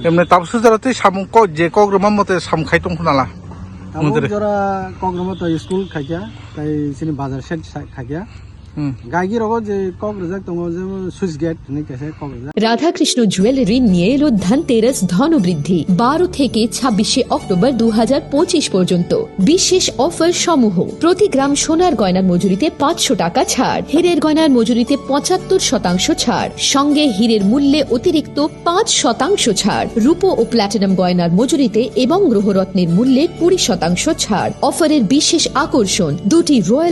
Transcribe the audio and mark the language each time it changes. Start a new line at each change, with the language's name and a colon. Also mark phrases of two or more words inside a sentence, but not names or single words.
Kok Borok: एमने ताबसु जराते सामुं क जे कग्रमा मते सामखाय दं नाला ताबो जरा कग्रमा त स्कुल खायया ताय जोंनि बाजार सेट खायया गायगी रगो जे कक रजाक दङ जे सुइच गेट नै केसे कक रजाक
Bangla: রাধাকৃষ্ণ জুয়েলারি নিয়ে এলো ধনতেরাস ধনবৃদ্ধি 12 থেকে 26 অক্টোবর 2025 পর্যন্ত বিশেষ অফার সমূহ প্রতি গ্রাম সোনার গয়নার মজুরিতে 500 টাকা ছাড় হীরের গয়নার মজুরিতে 75% ছাড় সঙ্গে হীরের মূল্যে অতিরিক্ত 5% ছাড় রূপো ও প্ল্যাটিনাম গয়নার মজুরিতে এবং গ্রহরত্নের মূল্যে 20% ছাড় অফারের বিশেষ আকর্ষণ দুটি রয়্যাল